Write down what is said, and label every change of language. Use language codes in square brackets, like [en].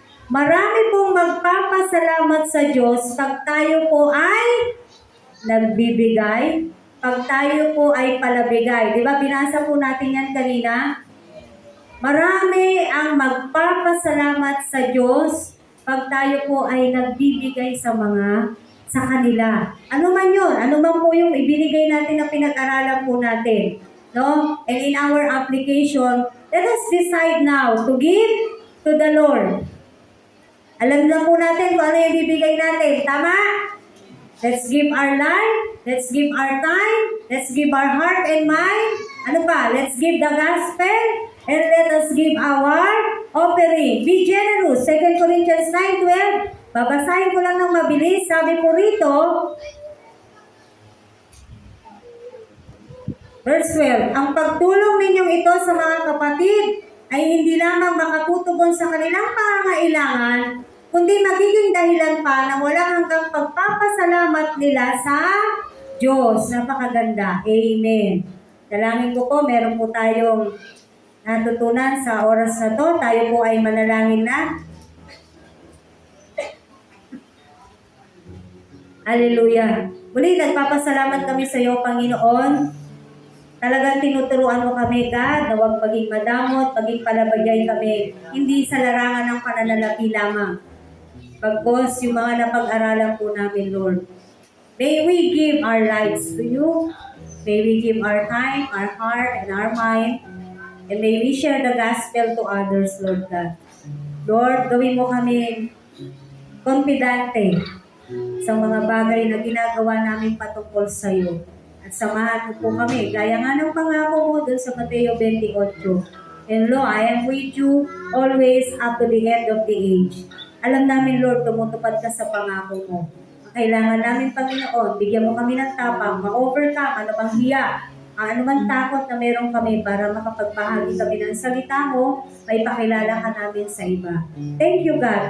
[tl] Marami pong magpapasalamat sa Diyos pag tayo po ay nagbibigay, pag tayo po ay palabigay. Di ba, binasa po natin yan kanina? Marami ang magpapasalamat sa Diyos pag tayo po ay nagbibigay sa kanila. Ano man yun? Ano man po yung ibinigay natin na pinag-aralan po natin? No? [en] And in our application, let us decide now to give to the Lord. [tl] Alam lang po natin kung ano yung bibigay natin. Tama? [en] Let's give our life. Let's give our time. Let's give our heart and mind. [tl] Ano pa? [en] Let's give the gospel. And let us give our offering. Be generous. [tl] 2 Corinthians 9:12. Babasahin ko lang ng mabilis. Sabi po rito, verse 12, ang pagtulong ninyong ito sa mga kapatid ay hindi lamang makatutugon sa kanilang pangangailangan, kundi magiging dahilan pa na walang hanggang pagpapasalamat nila sa Diyos. Napakaganda. Amen. Dalangin ko po, meron po tayong natutunan sa oras na to. Tayo po ay manalangin na. Hallelujah. Muli, nagpapasalamat kami sa iyo, Panginoon. Talagang tinuturuan mo kami, God, na huwag maging madamot, maging palabagay kami. Hindi sa larangan ng pananalapi lamang. Pagkos yung mga napag-aralan po namin, Lord. [en] May we give our lives to you. May we give our time, our heart, and our mind. And may we share the gospel to others, Lord God. [tl] Lord, gawin mo kami confidente sa mga bagay na ginagawa namin patungkol sa iyo. At samahan mo po kami, gaya nga ng pangako mo dun sa Mateo 28. [en] And Lord, I am with you always up to the end of the age. [tl] Alam namin, Lord, tumutupad ka sa pangako mo. Kailangan namin, Panginoon, bigyan mo kami ng tapang, ma-overcome, ano bang hiya, ano man takot na meron kami para makapagbahagi kami ng salita mo, may pakilala ka namin sa iba. [en] Thank you, God.